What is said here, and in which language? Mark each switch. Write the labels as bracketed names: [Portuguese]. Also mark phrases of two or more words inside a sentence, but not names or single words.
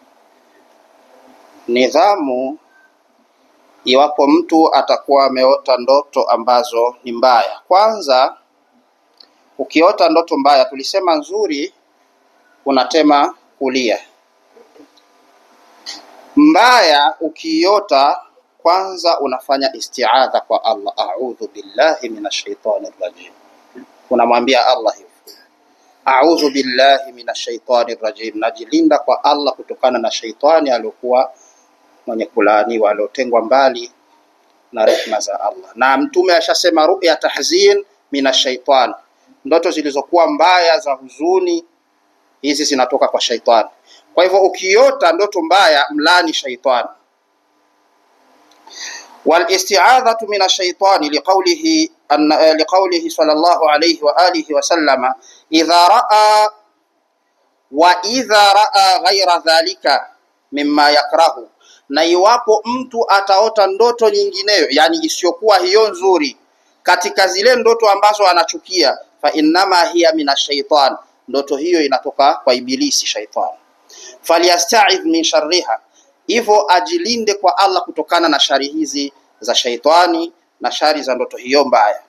[Swahili] Nidhamu iwapo mtu atakuwa ameota ndoto ambazo ni mbaya. Kwanza, ukiota ndoto mbaya, tulisema nzuri unatema kulia. Mbaya ukiota, kwanza unafanya isti'adha kwa Allah, [Arabic] أعوذ بالله من الشيطان الرجيم. [Swahili] Unamwambia Allah hivi, [Arabic] أعوذ بالله من الشيطان الرجيم, [Swahili] najilinda kwa Allah kutokana na shaitani aliyokuwa mwenye kulaaniwa, aliyotengwa mbali na rehema za Allah. Na Mtume ashasema [Arabic] رؤيا تحزين من الشيطان, [Swahili] ndoto zilizokuwa mbaya za huzuni, hizi zinatoka kwa shaitani. Kwa hivyo ukiota ndoto mbaya, mlani shaitani. [Arabic] والاستعاذة من الشيطان لقوله صلى الله عليه وآله وسلم وإذا رأى غير ذلك مما يكره. [Swahili] Na iwapo mtu ataota ndoto nyingineyo, yani isiyokuwa hiyo nzuri, katika zile ndoto ambazo anachukia, [Arabic] فإنما هي من الشيطان, [Swahili] ndoto hiyo inatoka kwa ibilisi shaitani. [Arabic] فليستعذ من شرها, [Swahili] hivyo ajilinde kwa Allah kutokana na shari hizi za shaitani na shari za ndoto hiyo mbaya.